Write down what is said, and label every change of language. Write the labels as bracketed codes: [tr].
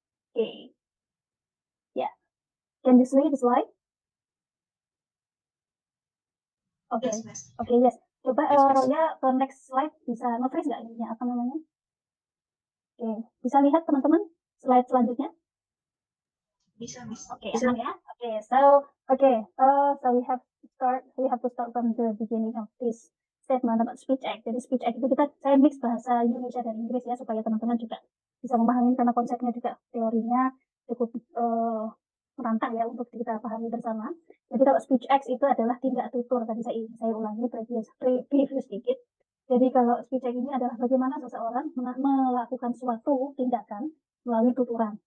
[en] Okay. Yeah. Can you see the slide? Okay. Yes. Okay, yes. Coba Yes, [id] ya ke next slide bisa nge-freeze nggak ininya Oke, bisa lihat teman-teman slide selanjutnya? Bisa, Miss. Okay, enak ya. [en] So we have to start from the beginning of this statement about speech act. [id] Jadi speech act itu saya mix bahasa Indonesia dan Inggris ya supaya teman-teman juga bisa memahami karena konsepnya juga teorinya cukup merantau ya untuk kita pahami bersama. Jadi kalau speech act itu adalah tindak tutur, tadi saya ulangi previous sedikit. Jadi kalau speech act ini adalah bagaimana seseorang melakukan suatu tindakan melalui tuturan.